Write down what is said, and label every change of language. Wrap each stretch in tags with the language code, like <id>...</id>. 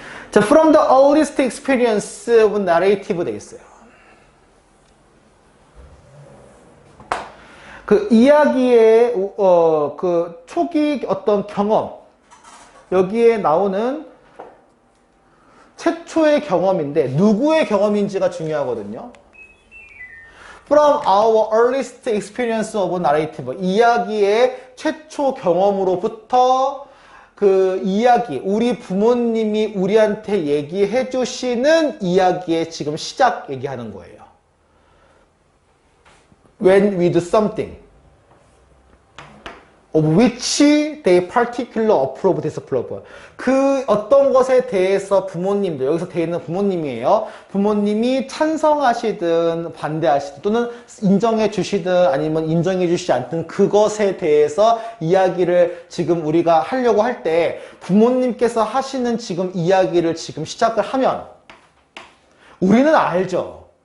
<ko>자,</ko> <en>from the earliest experience of narrative</en> <ko>돼 있어요. 그 이야기의 그 초기 어떤 경험 여기에 나오는 최초의 경험인데 누구의 경험인지가 중요하거든요.</ko> <en>From our earliest experience of narrative</en> <ko>이야기의 최초 경험으로부터 그 이야기, 우리 부모님이 우리한테 얘기해 주시는 이야기의 지금 시작 얘기하는 거예요.</ko> <en>When we do something of which they particular approve, disapprove.</en> <ko>그 어떤 것에 대해서 부모님들, 여기서 돼 있는 부모님이에요. 부모님이 찬성하시든 반대하시든 또는 인정해 주시든 아니면 인정해 주시지 않든 그것에 대해서 이야기를 지금 우리가 하려고 할 때 부모님께서 하시는 지금 이야기를 지금 시작을 하면 우리는 알죠.</ko>